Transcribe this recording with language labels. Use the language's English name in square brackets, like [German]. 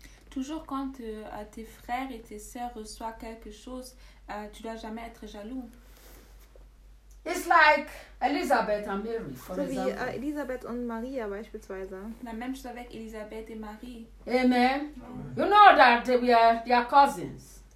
[French] Toujours quand tes frères et tes sœurs reçoivent quelque chose, tu dois jamais être jaloux. [English] It's like Elizabeth and Mary, for example. [German] So wie Elisabeth und Maria beispielsweise. [French] La même chose avec Elisabeth et Marie. [English] Amen. Amen. You know that they are cousins.